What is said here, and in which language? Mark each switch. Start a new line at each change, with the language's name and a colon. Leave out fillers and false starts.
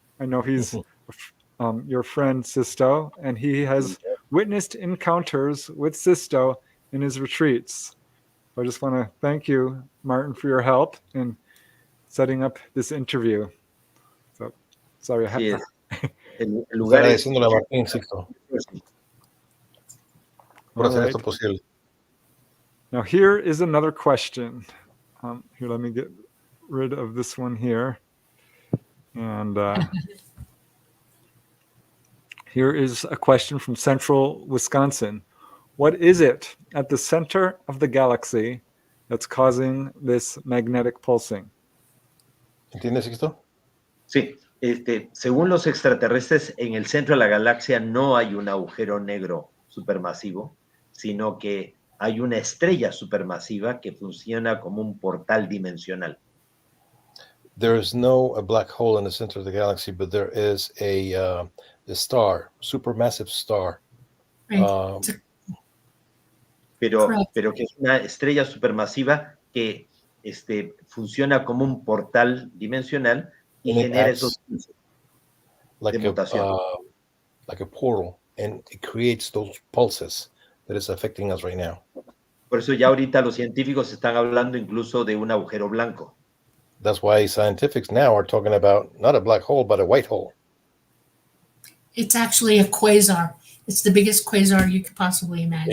English: I know he's your friend, Sixto, and he has witnessed encounters with Sixto in his retreats. So I just want to thank you, Martin, for your help in setting up this interview. So, sorry.
Spanish: Sí, el lugar es... Agradeciéndole a Martín, Sixto, por hacer esto posible.
English: Now, here is another question. Here, let me get rid of this one here. And here is a question from Central Wisconsin. What is it at the center of the galaxy that's causing this magnetic pulsing?
Spanish: ¿Entiendes, Sixto? Sí, Según los extraterrestres, en el centro de la galaxia no hay un agujero negro supermasivo, sino que hay una estrella supermasiva que funciona como un portal dimensional.
English: There is no a black hole in the center of the galaxy, but there is a star, supermassive star. Right.
Spanish: Pero que es una estrella supermasiva que funciona como un portal dimensional y
English: And it
Spanish: genera
English: acts
Spanish: esos pulsos
English: like
Spanish: de mutación.
English: like a portal, and it creates those pulses that is affecting us right now.
Spanish: Por eso ya ahorita los científicos están hablando incluso de un agujero blanco.
English: That's why scientifics now are talking about not a black hole, but a white hole. It's actually a quasar. It's the biggest quasar you could possibly imagine.